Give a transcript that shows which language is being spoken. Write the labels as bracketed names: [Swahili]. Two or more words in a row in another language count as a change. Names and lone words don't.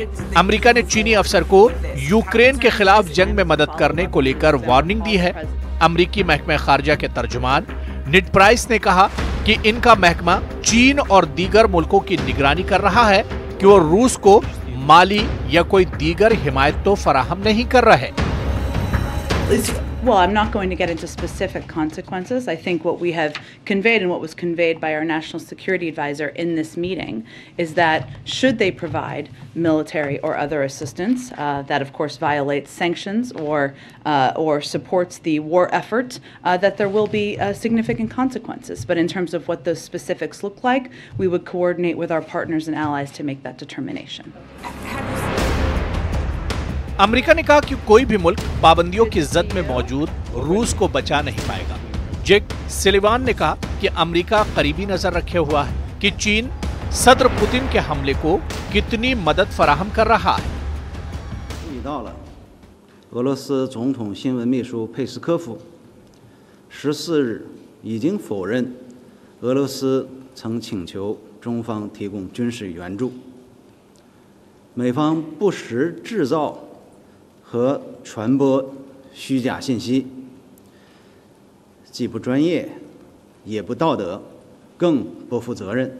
[Urdu] امریکہ نے چینی افسر کو یوکرین کے خلاف جنگ میں مدد کرنے کو لے کر وارننگ دی ہے. امریکی محکمہ خارجہ کے ترجمان نیڈ پرائس نے کہا کہ ان کا محکمہ چین اور دیگر ملکوں کی نگرانی کر رہا ہے کہ وہ روس کو مالی یا کوئی دیگر حمایت تو فراہم نہیں کر رہے. [English] Well, I'm not going to get into specific consequences. I think what we have conveyed and what was conveyed by our national security advisor in this meeting is that should they provide military or other assistance that of course violates sanctions or supports the war effort, that there will be significant consequences. But in terms of what those specifics look like, we would coordinate with our partners and allies to make that determination. [Urdu] امریکہ نے کہا کہ کوئی بھی ملک پابندیوں کی زد میں موجود روس کو بچا نہیں پائے گا. جیک سلیوان نے کہا کہ امریکہ قریبی نظر رکھے ہوا ہے کہ چین صدر پوتن کے حملے کو کتنی مدد فراہم کر رہا ہے. [Chinese] 俄罗斯总统新闻秘书佩斯科夫14日已经否认俄罗斯曾请求中方提供军事援助，美方不时制造和传播虚假信息，既不专业，也不道德，更不负责任。